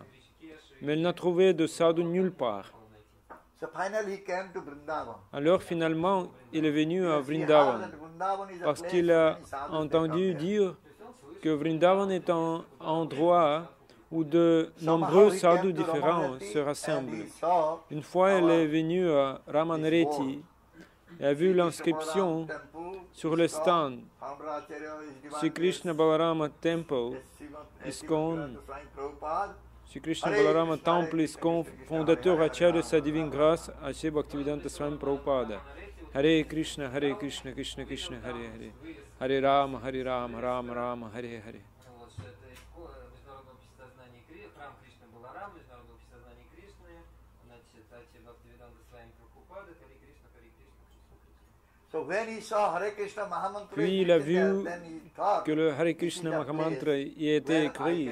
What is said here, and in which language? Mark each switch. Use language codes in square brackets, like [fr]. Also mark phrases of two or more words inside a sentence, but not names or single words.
[fr] Mais il n'a trouvé de sadhu nulle part. Alors finalement, il est venu à Vrindavan parce qu'il a entendu dire que Vrindavan est un endroit où de nombreux sadhus différents se rassemblent. Une fois, il est venu à Ramanreti et a vu l'inscription sur le stand Sri Krishna Balarama Temple, ISKCON, Sri Krishna Balarama Temple, ISKCON, fondateur Acharya Sa Divine Grâce, Acharya Bhaktivedanta Swami Prabhupada. [sa] हरे कृष्ण कृष्ण कृष्ण हरे हरे. हरे राम राम राम हरे हरे. [fr] Puis il a vu que le Hare Krishna Mahamantra y était écrit.